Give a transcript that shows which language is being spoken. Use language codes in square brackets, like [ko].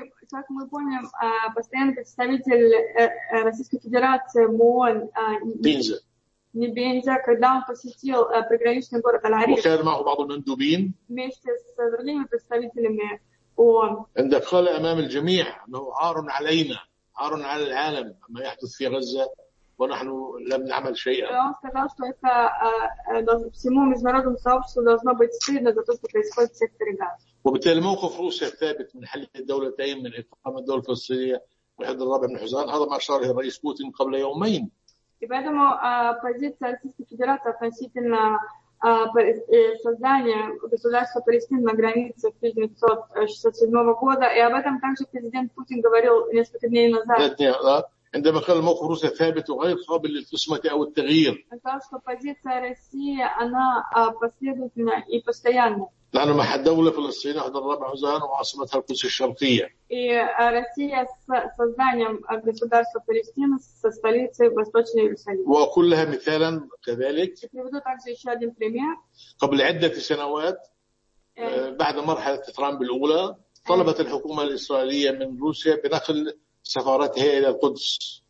[ru] Как мы помним, постоянный представитель Российской Федерации в ООН Бенза, когда он посетил приграничный город Аль-Ариш. [ar] وكان معه بعض المندوبين. [ru] Вместе с другими представителями ООН. [ar] عندما قال أمام الجميع أنه عار علينا عار على العالم ما يحدث في غزة. ونحن لم نعمل شيئا. [ru] Он сказал, что это всему международному сообществу должно быть стыдно за то, что происходит в секторе Газа. [ar] وبالتالي موقف روسيا ثابت من حل الدولتين من إقامة الدولة الفلسطينية وحد الرابع من حزان هذا ما أشاره الرئيس بوتين قبل يومين. [ru] И поэтому позиция Российской Федерации относительно создания государства Палестина на границе 1967 года, и об этом также президент Путин говорил несколько дней назад. Нет, нет, да. [ar] عندما قال الموقف الروسي ثابت وغير قابل للقسمة أو التغيير. أنت [ru] позиция России она последовательна и постоянна. [ar] لأنه محل دولة فلسطين أحد الرابع حزان وعاصمتها القدس الشرقية. [ru] И Россия с созданием государства Палестина со столицей Восточный Иерусалим. [ar] وكلها مثالا كذلك. [ru] Приведу также еще один пример. [ar] قبل عدة سنوات بعد مرحلة ترامب الأولى طلبت الحكومة الإسرائيلية من روسيا بنقل سفارتها إلى القدس.